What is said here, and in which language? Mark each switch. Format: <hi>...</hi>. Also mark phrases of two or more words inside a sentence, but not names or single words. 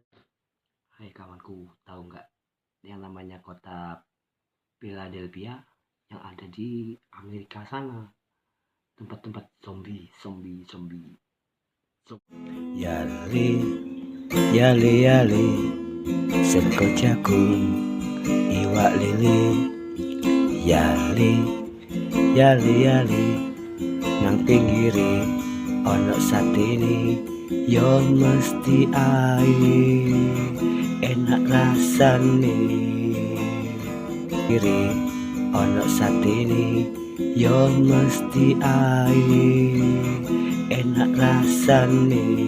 <id>Hai kawanku, tahu nggak yang namanya kota Philadelphia yang ada di Amerika sana? Tempat-tempat zombie.</id> <jv>Yali, yali, yali, seko jagung, iwak lili. Yali, yali, yali, nang pinggiri ono satene. Yo mesti ae enak rasane. Pinggiri ono satene. Yo mesti ae enak rasane.</jv>